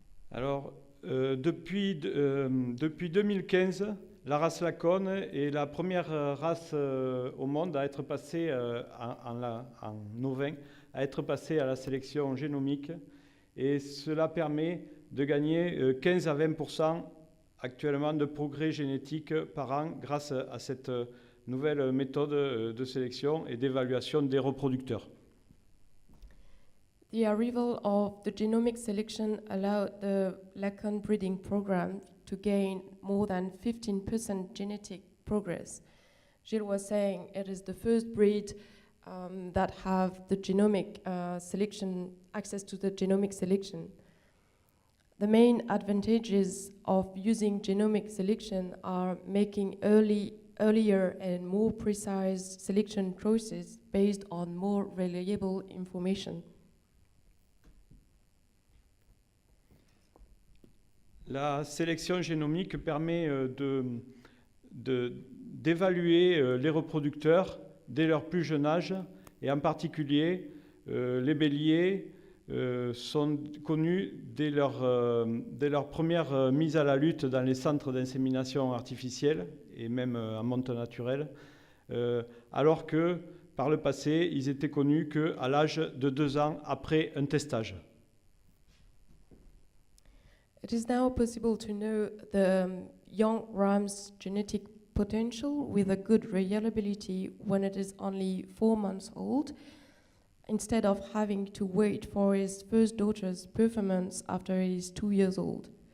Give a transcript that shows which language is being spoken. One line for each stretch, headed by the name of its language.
French: Alors, depuis 2015, la race Lacon est la première race au monde à être passée en ovin, à être passée à la sélection génomique. Et cela permet de gagner 15 à 20% actuellement de progrès génétique par an grâce à cette nouvelle méthode de sélection et d'évaluation des reproducteurs.
English: The arrival of the genomic selection allowed the Lacon breeding program to gain more than 15% genetic progress. Gilles was saying it is the first breed that have the genomic selection, access to the genomic selection. The main advantages of using genomic selection are making earlier and more precise selection choices based on more reliable information.
French: La sélection génomique permet d'évaluer les reproducteurs dès leur plus jeune âge, et en particulier les béliers sont connus dès leur première mise à la lutte dans les centres d'insémination artificielle et même en monte naturelle, alors que par le passé, ils étaient connus qu'à l'âge de 2 ans après un testage.
English: It is now possible to know the young ram's genetic potential with a good reliability when it is only 4 months old, instead of having to wait for his first daughter's performance after he is 2 years old.